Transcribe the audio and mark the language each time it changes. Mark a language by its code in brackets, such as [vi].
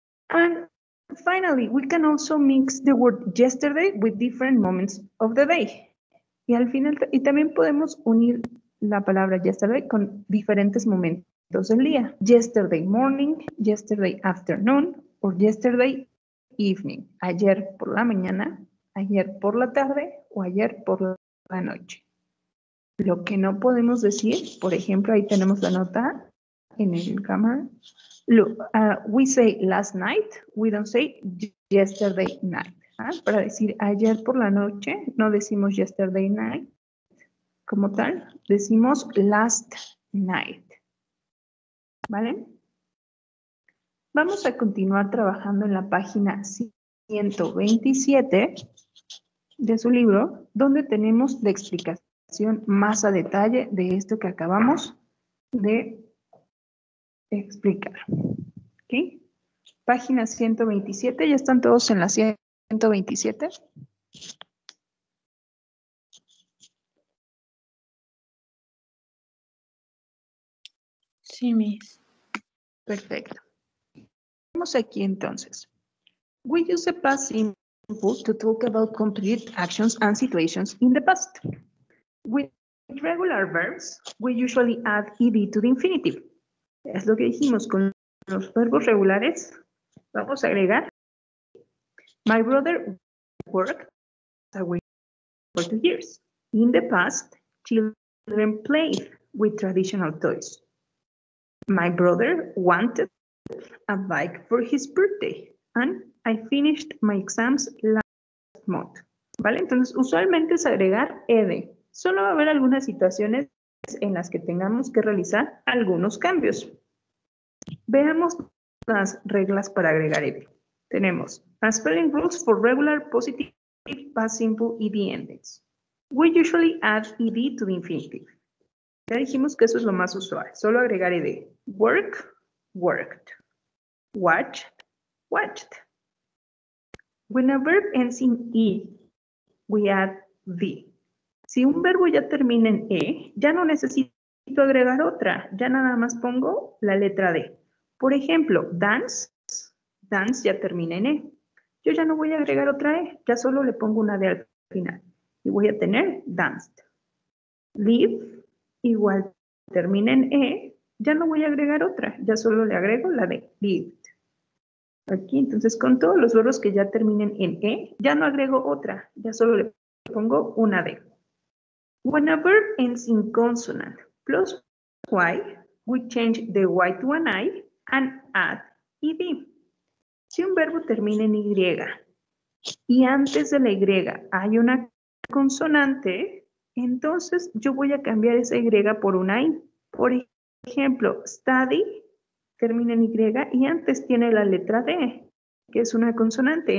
[en] And finally, we can also mix the word yesterday with different moments of the day. [es] Y al final, y también podemos unir la palabra yesterday con diferentes momentos del día. [en] Yesterday morning, yesterday afternoon, or yesterday evening. [es] Ayer por la mañana, ayer por la tarde o ayer por la noche. Lo que no podemos decir, por ejemplo, ahí tenemos la nota en el cámara. [en] Look, we say last night, we don't say yesterday night. [es] Para decir ayer por la noche, no decimos [en] yesterday night. [es] Como tal, decimos [en] last night. [es] ¿Vale? Vamos a continuar trabajando en la página 127 de su libro, donde tenemos la explicación más a detalle de esto que acabamos de explicar. ¿Ok? Página 127, ¿ya están todos en la 127? Sí, Miss. Perfecto. Vamos aquí entonces. [en] We use the past simple to talk about complete actions and situations in the past. With regular verbs, we usually add ed to the infinitive. [es] Es lo que dijimos con los verbos regulares. Vamos a agregar. [en] My brother worked away for 2 years. In the past, children played with traditional toys. My brother wanted a bike for his birthday, and I finished my exams last month. [es] ¿Vale? Entonces, usualmente es agregar ed. Solo va a haber algunas situaciones en las que tengamos que realizar algunos cambios. Veamos las reglas para agregar ed. Tenemos [en] spelling rules for regular, positive, past simple, ed endings. We usually add ed to the infinitive. [es] Ya dijimos que eso es lo más usual. Solo agregar ed. [en] Work, worked. Watch, watched. When a verb ends in E, we add the. [es] Si un verbo ya termina en E, ya no necesito agregar otra. Ya nada más pongo la letra D. Por ejemplo, dance, dance ya termina en E. Yo ya no voy a agregar otra E, ya solo le pongo una D al final. Y voy a tener danced. Live, igual termina en E, ya no voy a agregar otra, ya solo le agrego la D, lived. Aquí, entonces, con todos los verbos que ya terminen en E, ya no agrego otra, ya solo le pongo una D. [en] When a verb ends in consonant plus Y, we change the Y to an I and add ed. [es] Si un verbo termina en Y y antes de la Y hay una consonante, entonces yo voy a cambiar esa Y por una I. Por ejemplo, study termina en Y y antes tiene la letra D, que es una consonante.